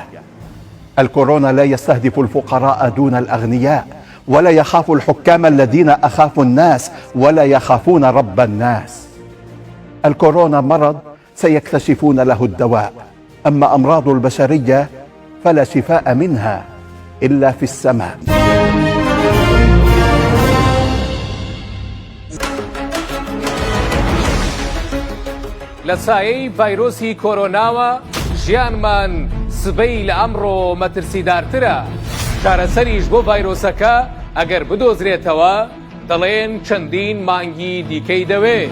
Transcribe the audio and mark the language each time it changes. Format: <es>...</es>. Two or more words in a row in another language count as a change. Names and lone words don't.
<ar>الكورونا لا يستهدف الفقراء دون الأغنياء، ولا يخاف الحكام الذين أخافوا الناس ولا يخافون رب الناس. الكورونا مرض سيكتشفون له الدواء، أما أمراض البشرية فلا شفاء منها إلا في السماء.</ar> <ckb>لسایی ڤایرۆسی کۆرۆناوە ژیانمان سبەی لە ئەمڕۆ مەترسیدارترە. چارەسەریش بۆ ڤایرۆسەکە ئەگەر بدۆزرێتەوە دەڵێن چەندین مانگی دیکەی دەوێت.</ckb>